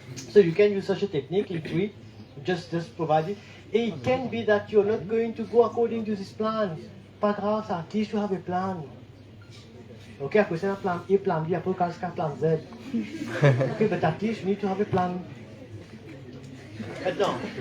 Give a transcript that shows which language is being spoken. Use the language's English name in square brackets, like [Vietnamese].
[English] So you can use such a technique in free, just provide it. It can be that you're not going to go according to this plan. [French] Pas grave, [English] at least you have a plan. [French] Okay, après c'est un plan A, plan B, après c'est un plan Z. [English] Okay, but at least you need to have a plan. [French] Maintenant.